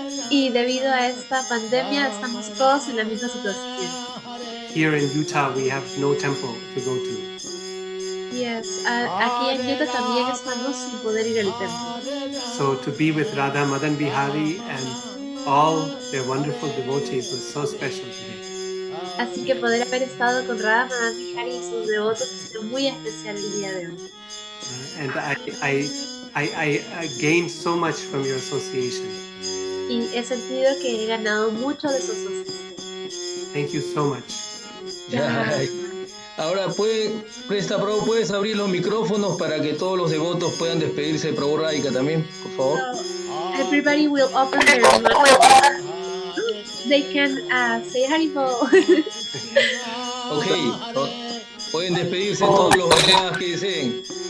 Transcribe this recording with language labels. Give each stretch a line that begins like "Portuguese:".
Spanish: Y debido a esta pandemia, estamos todos en la misma situación.
English: Here in Utah, we have no temple to go to.
Spanish: Yes, aquí en Utah también estamos sin poder ir al templo.
English: So to be with Radha Madan Bihari and all their wonderful devotees was so special today.
Spanish: Así que poder haber estado con Radha Madan Bihari y sus devotos ha sido muy especial el día de hoy.
English: And I gained so much from your association.
Spanish: Y he sentido que he ganado mucho de su asociación.
English: Thank you so much.
Spanish: Ahora Prabhu, puedes abrir los micrófonos para que todos los devotos puedan despedirse de Prabhu Radhika también, por favor.
English: So, everybody will open their mouth. They can say Haribol.
Spanish: Ok, pueden despedirse todos los demás que deseen.